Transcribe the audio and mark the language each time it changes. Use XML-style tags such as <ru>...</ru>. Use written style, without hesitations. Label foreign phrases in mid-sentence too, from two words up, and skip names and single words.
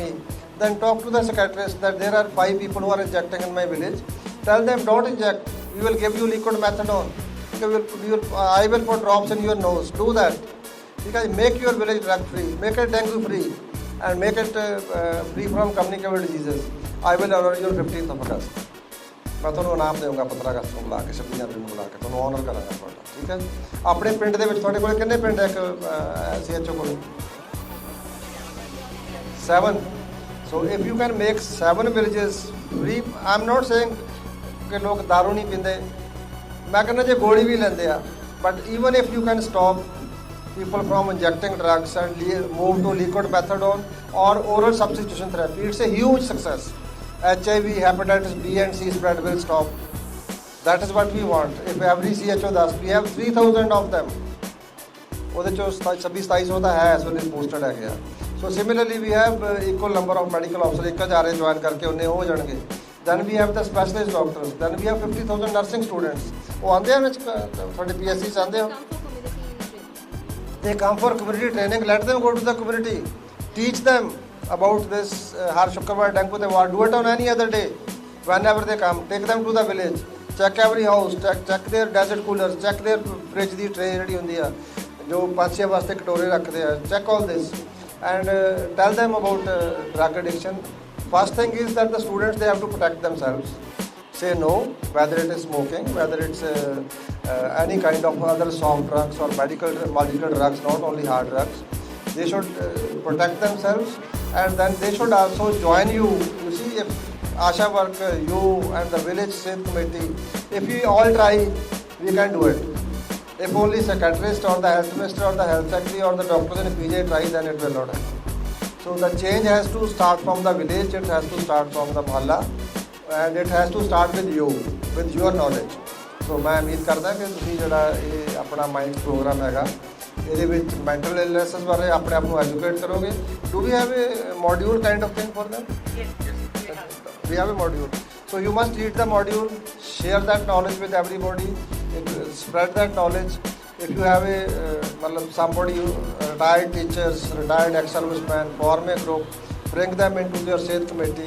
<en>Then talk to the psychiatrist that there are 5 people who are injecting in my village. Tell them don't inject. We will give you liquid methadone. I will put drops in your nose. Do that. Because make your village drug free, make it dengue free, and make it free from communicable diseases. I will honor your 15th of August.</en> <pa>ਮੈਂ ਤੁਹਾਨੂੰ ਇਨਾਮ ਦੇਵਾਂਗਾ 15 ਅਗਸਤ ਨੂੰ ਬੁਲਾ ਕੇ, 26 ਜਨਵਰੀ ਨੂੰ ਬੁਲਾ ਕੇ ਤੁਹਾਨੂੰ ਆਨਰ ਕਰਾਂਗਾ ਤੁਹਾਡਾ, ਠੀਕ ਹੈ। ਆਪਣੇ ਪਿੰਡ ਦੇ ਵਿੱਚ ਤੁਹਾਡੇ ਕੋਲ ਕਿੰਨੇ ਪਿੰਡ ਹੈ? ਇੱਕ CHO ਕੋਲ 7.</pa> <en>So if you can make 7 villages free, I am not saying</en> <pa>ਕਿ ਲੋਕ ਦਾਰੂ ਨਹੀਂ ਪੀਂਦੇ, ਮੈਂ ਕਹਿੰਦਾ ਜੇ ਗੋਲੀ ਵੀ ਲੈਂਦੇ ਆ,</pa> <en>but even if you can stop people from injecting drugs and move to liquid methadone or oral substitution therapy, it's a huge success. HIV, hepatitis B and C spread will stop. That is what we want. If every CHO does, we have 3000 of them.</en> <pa>ਉਹਦੇ ਚੋਂ 26-2700 ਤਾਂ ਹੈ ਇਸ ਵੇਲੇ ਪੋਸਟਡ ਹੈਗੇ ਆ।</pa> <en>So similarly we have equal number of medical officer, 1000</en> <pa>ਜੁਆਇਨ ਕਰਕੇ ਉਹਨੇ ਹੋ ਜਾਣਗੇ।</pa> <en>Then we have the specialist doctors, then we have 50,000 nursing students.</en> <pa>ਉਹ ਆਉਂਦੇ ਆ ਵਿੱਚ ਤੁਹਾਡੇ PSC 'ਚ ਆਉਂਦੇ ਹੋ।</pa> <en>They come for community training. Let them go to the community. Teach them about this Har Shukravar dengue ward. Do it on any other day. Whenever they come, take them to the village. Check every house. Check their desert coolers. Check their fridge ਦੀ tray</en> <pa>ਜਿਹੜੀ ਹੁੰਦੀ ਆ,</pa> <hi>जो पंछियों वास्ते कटोरे रखते हैं,</hi> <en>check all this and tell them about drug addiction. First thing is that the students, they have to protect themselves. Say no, whether it is smoking, whether it's any kind of other soft drugs or medical drugs, not only hard drugs. They should protect themselves, and then they should also join you. You see, if Asha work, you and the village state committee, if we all try, we can do it. If only psychiatrist or the health minister or the health secretary or the doctors in PJ try, then it will not happen. So the change has to start from the village, it has to start from the mohalla, and it has to start with you, with your knowledge.</en> <pa>So ਮੈਂ ਉਮੀਦ ਕਰਦਾ ਕਿ ਤੁਸੀਂ ਜਿਹੜਾ ਇਹ ਆਪਣਾ ਮਾਈਂਡ ਪ੍ਰੋਗਰਾਮ ਹੈਗਾ ਇਹਦੇ ਵਿੱਚ</pa> <en>mental illnesses</en> <pa>ਬਾਰੇ ਆਪਣੇ ਆਪ ਨੂੰ ਐਜੂਕੇਟ ਕਰੋਗੇ.</pa> <en>Do we have a module kind of thing for them? We have a module. So you must read the module, share that knowledge with everybody, spread that knowledge. If you have a somebody, retired teachers, retired ex-servicemen, form a group, bring them into your Sehat committee.</en>